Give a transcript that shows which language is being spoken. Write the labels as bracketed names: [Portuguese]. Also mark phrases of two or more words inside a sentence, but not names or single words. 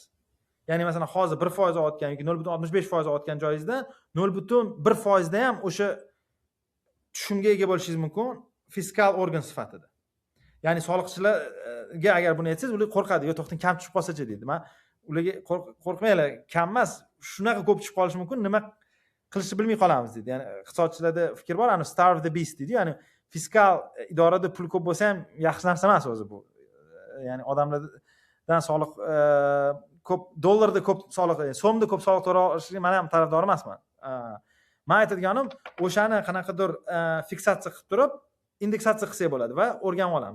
[Uzbek] Ya'ni masalan, hozir 1% olayotgan yoki 0.65% olayotgan joyingizda 0.1% da ham o'sha tushumga ega bo'lishingiz mumkin fiskal organ sifatida. Ya'ni soliqchilarga agar buni aytsangiz, ular qo'rqadi, yo to'xtang, kam tushib qolsa-chi deydi. Men ularga qo'rqmanglar, kam emas, shunaqa ko'p tushib qolishi mumkin. Nima qilishni bilmay qolamiz deydi. Ya'ni iqtisodchilarda fikr bor, ani [English] starve the beast [Uzbek] deydi. Ya'ni fiskal idorada pul ko'p bo'lsa ham yaxshi narsa emas o'zi bu. Ya'ni odamlardan soliq ko'p, dollarda ko'p soliq, so'mda ko'p soliq to'lashga men ham tarafdor emasman. Men aytadiganim o'shani qanaqadir fiksatsiya qilib turib, indeksatsiya qilsak bo'ladi va o'rganib olamiz.